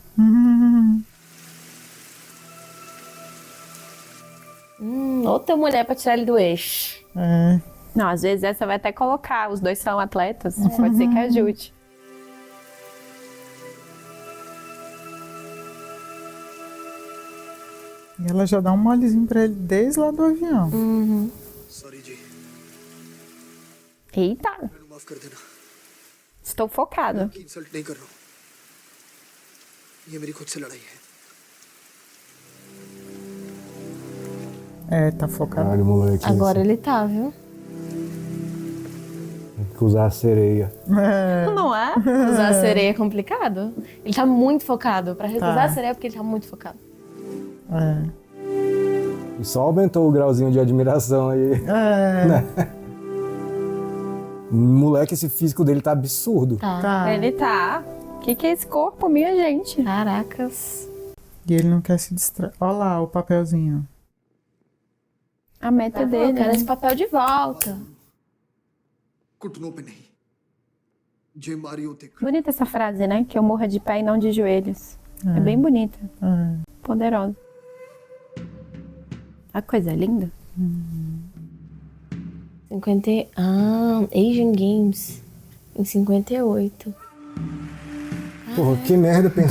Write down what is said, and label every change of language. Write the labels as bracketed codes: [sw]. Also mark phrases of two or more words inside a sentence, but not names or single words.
[pt] Outra mulher pra tirar ele do eixo. Não, às vezes essa vai até colocar. Os dois são atletas. Pode ser que ajude. E ela já dá um molezinho pra ele desde lá do avião. [hi] सॉरी जी [pt] Eita, [hi] मैंने माफ कर देना [pt] estou focada. [hi] कि इंसल्ट नहीं कर रहा हूँ ये मेरी खुद से लड़ाई है [pt] Tá focado. Caralho, moleque. Agora ele tá, viu? Tem que usar a sereia. Não é? Usar a sereia é complicado. Ele tá muito focado. Pra recusar a sereia é porque ele tá muito focado. E só aumentou o grauzinho de admiração aí. Né? Moleque, esse físico dele tá absurdo. Ele tá. Que é esse corpo, minha gente? Caracas. E ele não quer se distrair. Olha lá o papelzinho. A meta dele. Eu quero né? esse papel de volta. [hi] घुटनों पे नहीं जे मारियो देख [pt] Bonita essa frase, né? Que eu morra de pé e não de joelhos. É bem bonita. Poderosa. A coisa linda. 50... Asian Games. Em 58. Porra, que merda pensar.